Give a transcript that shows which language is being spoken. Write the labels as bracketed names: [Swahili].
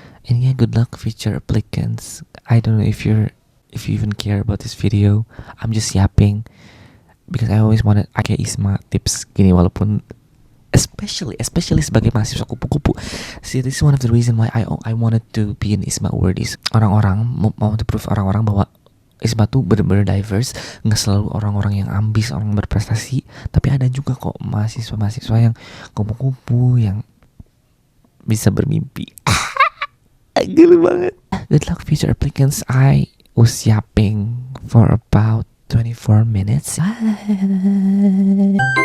[English] And yeah, good luck future applicants. I don't know if you even care about this video. I'm just yapping because I always wanted kayak ISMA tips gini, [Indonesian] walaupun especially sebagai mahasiswa kupu-kupu. [English] See, this is one of the reason why I wanted to be an ISMA awardees. [Indonesian] Orang-orang mau [English] to prove [Indonesian] orang-orang bahwa ISMA tuh bener-bener diverse, nggak selalu orang-orang yang ambis, orang berprestasi, tapi ada juga kok mahasiswa yang kupu-kupu yang bisa bermimpi. Gila banget. [English] Good luck future applicants. I was yapping for about 24 minutes. Bye.